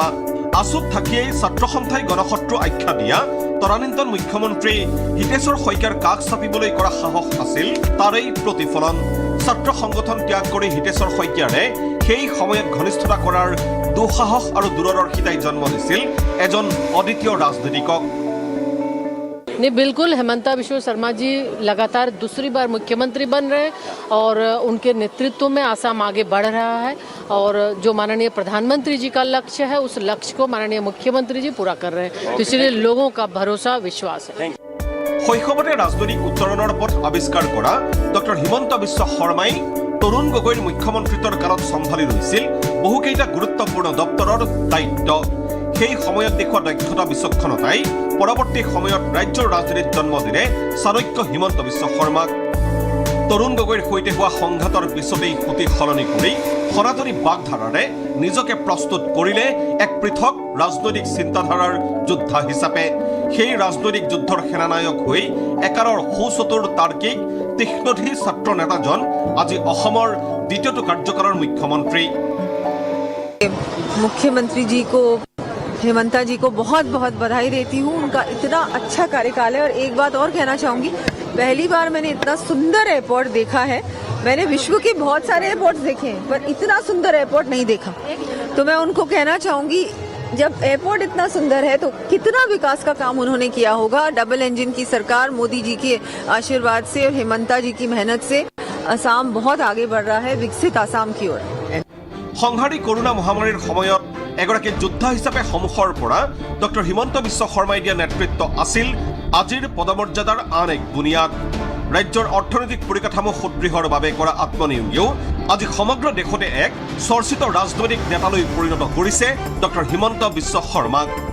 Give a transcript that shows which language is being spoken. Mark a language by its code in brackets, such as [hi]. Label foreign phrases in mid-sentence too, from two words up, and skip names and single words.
[as] আছুত থাকিয়েই ছাত্ৰ সন্থাই গণশত্ৰু আখ্যা দিয়া তদানীন্তন মুখ্যমন্ত্ৰী হিতেশ্বৰ শইকীয়াৰ কাষ চাপিবলৈ কৰা সাহস আছিল তাৰেই প্ৰতিফলন। ছাত্ৰ সংগঠন ত্যাগ কৰি হিতেশ্বৰ শইকীয়াৰে সেই সময়ত ঘনিষ্ঠতা কৰাৰ দুঃসাহস আৰু দূৰদৰ্শিতাই জন্ম দিছিল এজন অদ্বিতীয় ৰাজনীতিকক। [hi] नहीं, बिल्कुल हेमंता बिश्व शर्मा जी लगातार दूसरी बार मुख्यमंत्री बन रहे हैं और उनके नेतृत्व में आसाम आगे बढ़ रहा है और जो माननीय प्रधानमंत्री जी का लक्ष्य है उस लक्ष्य को माननीय मुख्यमंत्री जी पूरा कर रहे हैं, तो इसलिए लोगों का भरोसा विश्वास है। [as] শৈশৱতে ৰাজনৈতিক উত্তৰণৰ পথ আৱিষ্কাৰ কৰা ডক্টৰ হিমন্ত বিশ্ব শৰ্মাই তৰুণ গগৈৰ মুখ্যমন্ত্ৰীত্বৰ কালত চম্ভালি লৈছিল বহুকেইটা গুৰুত্বপূৰ্ণ দপ্তৰৰ দায়িত্ব। সেই সময়ত দেখুওৱা দক্ষতা বিচক্ষণতাই পৰৱৰ্তী সময়ত ৰাজ্যৰ ৰাজনীতিত জন্ম দিলে চাণক্য হিমন্ত বিশ্ব শৰ্মাক। তৰুণ গগৈৰ সৈতে হোৱা সংঘাতৰ পিছতেই সুতি সলনি কৰি সনাতনী বাগধাৰাৰে নিজকে প্ৰস্তুত কৰিলে এক পৃথক ৰাজনৈতিক চিন্তাধাৰাৰ যোদ্ধা হিচাপে। সেই ৰাজনৈতিক যুদ্ধৰ সেনানায়ক হৈ একাৰৰ সুচতুৰ তাৰ্কিক তীক্ষ্ণধী ছাত্ৰ নেতাজন আজি অসমৰ দ্বিতীয়টো কাৰ্যকালৰ মুখ্যমন্ত্ৰী। [hi] मुख्यमंत्री जी को, हेमंता जी को बहुत बहुत बधाई देती हूँ। उनका इतना अच्छा कार्यकाल है। और एक बात और कहना चाहूँगी, पहली बार मैंने इतना सुंदर एयरपोर्ट देखा है। मैंने विश्व के बहुत सारे एयरपोर्ट्स देखे हैं, पर इतना सुंदर एयरपोर्ट नहीं देखा। तो मैं उनको कहना चाहूँगी, जब एयरपोर्ट इतना सुंदर है तो कितना विकास का काम उन्होंने किया होगा। [en] double engine [hi] की सरकार, मोदी जी के आशीर्वाद से और हेमंता जी की मेहनत से असम बहुत आगे बढ़ रहा है, विकसित आसाम की ओर। [as] সংহাৰী কৰোণা মহামাৰীৰ সময়ত এগৰাকী যোদ্ধা হিচাপে সন্মুখৰ পৰা ডক্টৰ হিমন্ত বিশ্ব শৰ্মাই দিয়া নেতৃত্ব আছিল আজিৰ পদমৰ্যাদাৰ আন এক বুনিয়াদ। ৰাজ্যৰ অৰ্থনৈতিক পৰিকাঠামো সুদৃঢ়ৰ বাবে কৰা আত্মনিয়োগেও আজি সমগ্ৰ দেশতে এক চৰ্চিত ৰাজনৈতিক নেতালৈ পৰিণত কৰিছে ডক্টৰ হিমন্ত বিশ্ব শৰ্মাক।